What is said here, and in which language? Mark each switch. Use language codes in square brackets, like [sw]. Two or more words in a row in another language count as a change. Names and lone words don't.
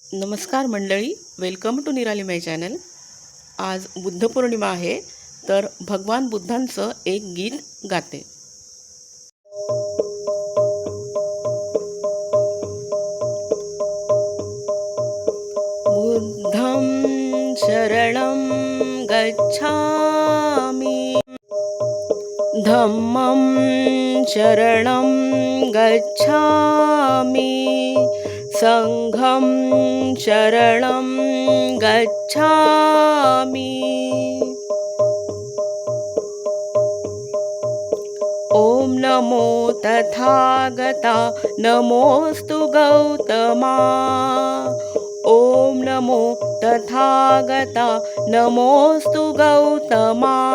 [mr] नमस्कार मंडळी, [en] welcome to [mr] निराली [en] my channel. [mr] आज बुद्ध पौर्णिमा आहे, तर भगवान बुद्धांचं एक गीत गाते। [pi] बुद्धं शरणं गच्छामि, धम्मं शरणं गच्छामि, संघं शरणं गच्छामि। [mr] ॐ नमो तथागता नमोस्तु गौतमा। ॐ नमो तथागता नमोस्तु गौतमा।